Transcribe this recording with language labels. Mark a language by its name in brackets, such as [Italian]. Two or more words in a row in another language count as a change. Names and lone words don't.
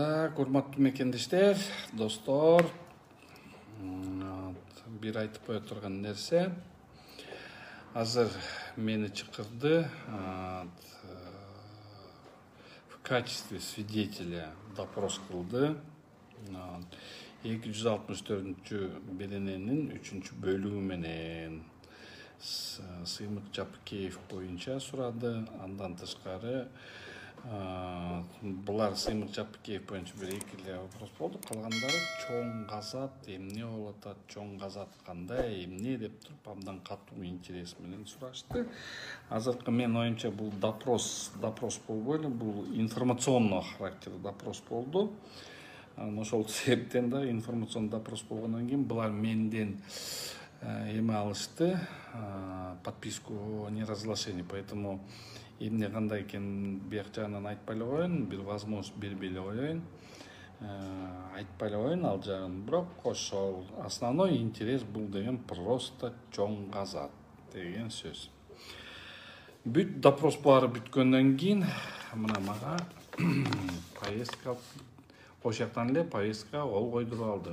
[Kyrgyz] Так, урматтуу мекендештер, достор, бир айтып кое турган нерсе. Азыр мени чакырды [Russian] в качестве свидетеля [Kyrgyz] допрос кылды. 264-берененин 3-бөлүгү менен Сыймык Жапыкеев боюнча сурады. Андан тышкары булар Сыймык Жапыкеев боюнча бир эки вопрос болду. Калгандары чоң газат эмне болуп атат, чоң газат кандай, эмне деп туруп абдан катуу интерес менен сурашты. Азыркы менин оюмча бул допрос болбой эле, бул [Russian] информационный характер [Kyrgyz] допрос болду. Ошол себептен да [Russian] информационный допрос [Kyrgyz] болгондон кийин булар менден эме алышты, [Russian] подписку о неразглашении, поэтому [Kyrgyz] эмне кандай экенин бияк жагынан айтпай эле коеюн, бир возможность бербей эле коеюн, айтпай эле коеюн ал жагын. Бирок ошол [Russian] основной интерес [Kyrgyz] бул деген просто чоң газат деген сөз. Бүт допрос баары бүткөндөн кийин мына мага повестка, ошол жактан эле повестка кол койдуруп алды.